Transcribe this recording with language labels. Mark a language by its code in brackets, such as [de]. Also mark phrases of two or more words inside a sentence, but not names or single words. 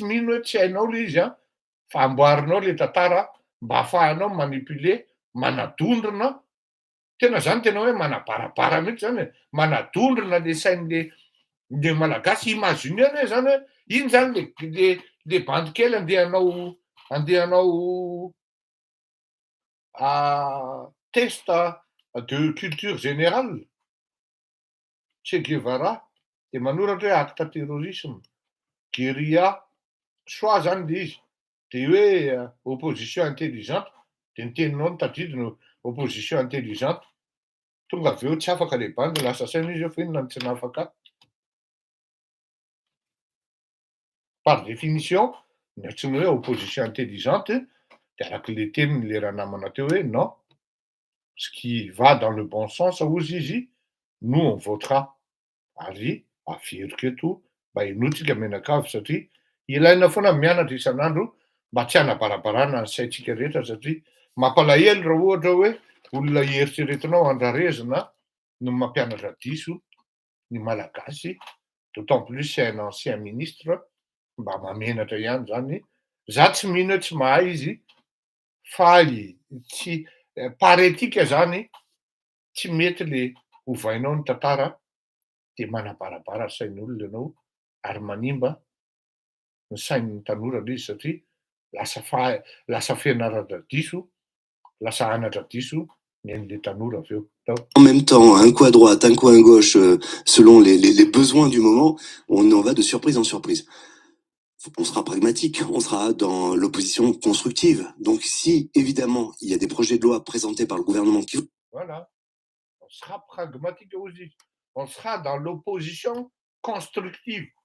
[mg] mino hoe tsy hainao le izy fa amboarinao le tantara mba ahafahanao manipuler manadondrona tena zany tena hoe manabarabara mihitsy zany manadondrona le sain'le malagasy imaginer hoe zany hoe ino zany le bandy kely andehanao [fr] test de culture générale. [mg] Che Guevara de manoratra hoe [fr] acte terrorisme guérilla soit [mg] zany le izy de hoe [fr] opposition intelligente [mg] de niteninao nitadidina [fr] opposition intelligente [mg] tonga avy eo tsy afaka le bandy lasa saina izy fa inona no tsy nafaka. [fr] Par définition [mg] ny antsoina hoe [fr] opposition intelligente [mg] de araka le teniny le raha namana teo hoe [fr] non ce qui va dans le bon sens [mg] hozy izy [fr] nous on votera. [mg] Ary averiko eto mba hinotsika menakavy satria ilaina foana mianatra isan'andro mba tsy hanabarabarana ny saintsika rehetra satria mampalahelo raha ohatra hoe olona ieritreretinao andrarezina no mampianatra diso ny malagasy, [fr] d'autant plus c'est un ancien ministre, [mg] mba mamenatra ihany zany. Za tsy mino tsy mahay izy fa tsy paretika zany tsy mety le ovainao ny tantara de manabarabara sain'olona ianao ary manimba ny sain'ny tanora le izy satria lasa fianarana diso, lasa anatra diso ny an'le tanora avy eo. [fr] En même temps, un coup à droite, un coup à gauche, selon les besoins du moment, on en va de surprise en surprise. On sera pragmatique, on sera dans l'opposition constructive. Donc si, évidemment, il y a des projets de loi présentés par le gouvernement qui... Voilà, on sera pragmatique aussi. On sera dans l'opposition constructive.